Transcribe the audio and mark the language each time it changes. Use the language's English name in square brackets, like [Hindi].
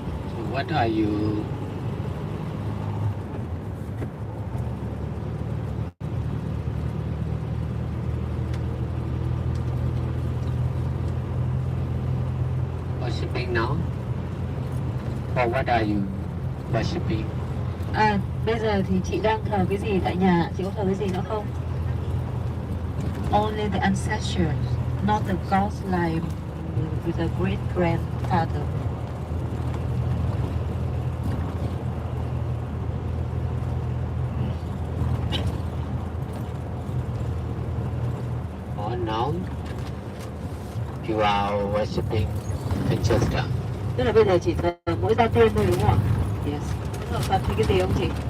[English] So what are you worshipping now? Or what are you worshipping? [Vietnamese] Bây giờ thì chị đang thờ cái gì tại nhà? Chị có thờ cái gì nữa không? [English] Only the ancestors, not the gods like with the great grandfather. Or now you are worshipping ancestor. [Vietnamese] Tức là bây giờ chỉ thờ mỗi gia tiên thôi đúng không ạ? [English] Yes. [Vietnamese] Thờ Phật thì cái gì không chị?